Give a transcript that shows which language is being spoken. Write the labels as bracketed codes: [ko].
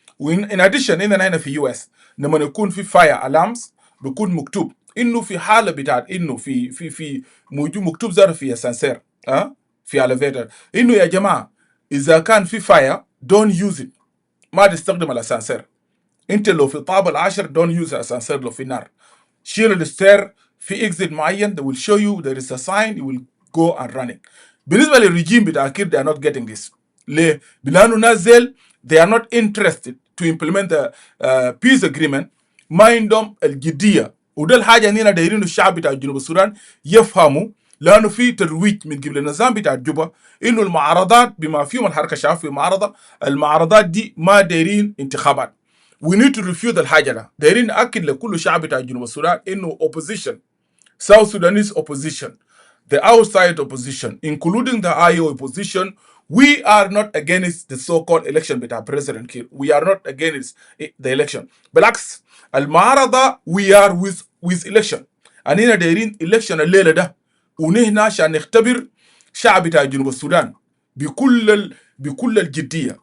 [ar] وإن [en] in addition [ar] إننا هنا في يو اس لما يكون في fire alarms بيكون مكتوب انه في حاله بتاعت انه في موجود مكتوب زر في اسانسير في elevator انه يا جماعه اذا كان في fire [en] don't use it، [ar] ما تستخدم الاسانسير. انت لو في الطابق العاشر [en] don't use [ar] الاسانسير لو في نار. شيل الستير في exit معين [en] they will show you there is a sign you will go and run it. [ar] بالنسبه للرجيم بتاع كير [en] they are not getting this. [ar] ليه؟ بلانه نازل [en] they are not interested to implement the peace agreement. [ar] ما عندهم الجديه، وده الحاجه اننا دايرين الشعب بتاع جنوب السودان يفهموا، لانه في ترويج من قبل النظام بتاع جوبا انه المعارضات بما فيهم الحركه الشعبيه في معارضه، المعارضات دي ما دايرين انتخابات. [en] We need to refute الحاجه ده. [ar] دايرين ناكد لكل شعب بتاع جنوب السودان انه [en] opposition South Sudanese opposition, the outside opposition, including the IO opposition, we are not against the so-called election بتاع President Kiir. We are not against the election. [ar] بالعكس المعارضة [en] we are with election. [ar] أننا دايرين election الليلة ده، ونحن عشان نختبر شعب بتاع جنوب السودان بكل الجدية.